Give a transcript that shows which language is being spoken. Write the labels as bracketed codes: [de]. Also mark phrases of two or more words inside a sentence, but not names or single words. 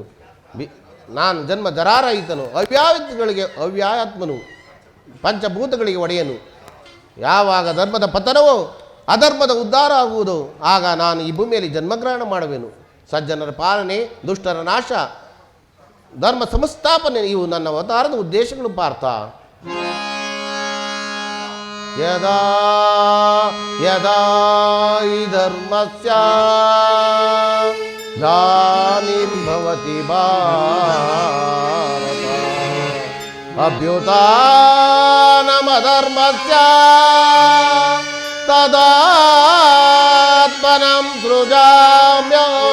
[kn] ನಾನು ಜನ್ಮ ಜರಾರಹಿತನು, ಅವ್ಯಾತ್ಮಗಳಿಗೆ ಅವ್ಯಾತ್ಮನು, ಪಂಚಭೂತಗಳಿಗೆ ಒಡೆಯನು. ಯಾವಾಗ ಧರ್ಮದ ಪತನವೋ ಅಧರ್ಮದ ಉದ್ಧಾರ ಆಗುವುದು, ಆಗ ನಾನು ಈ ಭೂಮಿಯಲ್ಲಿ ಜನ್ಮಗ್ರಹಣ ಮಾಡುವೆನು. ಸಜ್ಜನರ ಪಾಲನೆ, ದುಷ್ಟರ ನಾಶ, ಧರ್ಮ ಸಂಸ್ಥಾಪನೆ ಇವು ನನ್ನ ಅವತಾರದ ಉದ್ದೇಶಗಳು ಪಾರ್ಥ. [sa] ಯದಾ ಯದಾ ಹಿ ಧರ್ಮಸ್ಯ ಗ್ಲಾನಿರ್ಭವತಿ ಭಾರತ ಅಭ್ಯುತ್ಥಾನಮಧರ್ಮಸ್ಯ ತದಾತ್ಮನಂ ಸೃಜಾಮ್ಯಹಂ